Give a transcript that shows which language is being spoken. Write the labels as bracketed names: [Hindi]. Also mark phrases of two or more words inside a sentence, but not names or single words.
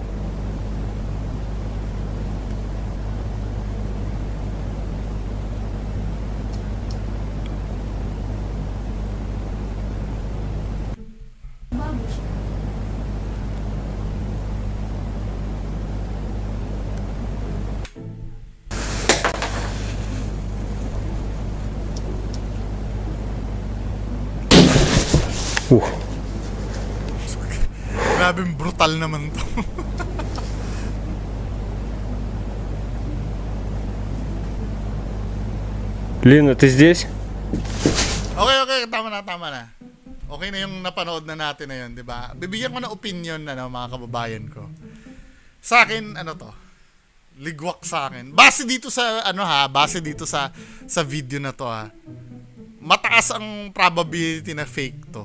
[Russian] Бабушка. Ух, [Filipino] Grabing brutal naman to. [Russian] Лина, ты здесь? [Filipino] Okay, tama na. Okay na yung napanood na natin na yun, di ba? Bibigyan ko ng opinion na mga kababayan ko. Sa akin, ano to? Ligwak sa akin. Base dito sa, base dito sa video na to ha. Mataas ang probability na fake to.